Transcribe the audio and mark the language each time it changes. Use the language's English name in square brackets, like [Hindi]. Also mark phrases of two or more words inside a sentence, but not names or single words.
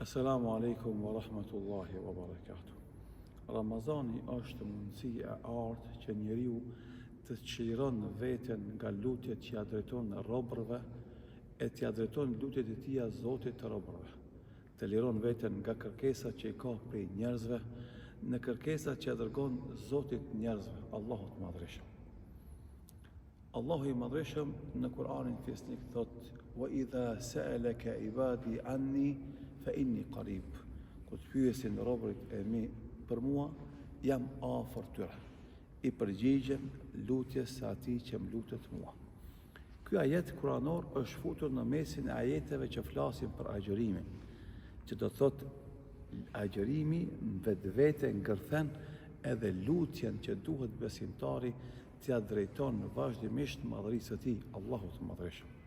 [Arabic] السلام عليكم ورحمة الله وبركاته. [Albanian] Ramazani është mundësi e artë që njeriu të çliron veten nga lutjet që ja drejton robërve e të ja drejton lutjet e tija Zotit të robërve. Të liron veten nga kërkesat që i ka prej njerëzve në kërkesat që ja dërgon Zotit njerëzve, Allahut Madhreshëm. Allahu i Madhreshëm në Kur'anin Fisnik thot: [Arabic] "وإذا سألك عبادي عني فإني قريب." [Albanian] Kur të pyesin robërit e mi për mua, jam afër tyre. I përgjigjem lutjes së atij që më lutet mua. Ky ajet kuranor është futur në mesin e ajeteve që flasin për agjërimin, që do thot agjërimi vetvete ngërthen edhe lutjen që duhet besimtari t'ja drejton vazhdimisht madhërisë së tij, Allahut të Madhreshëm.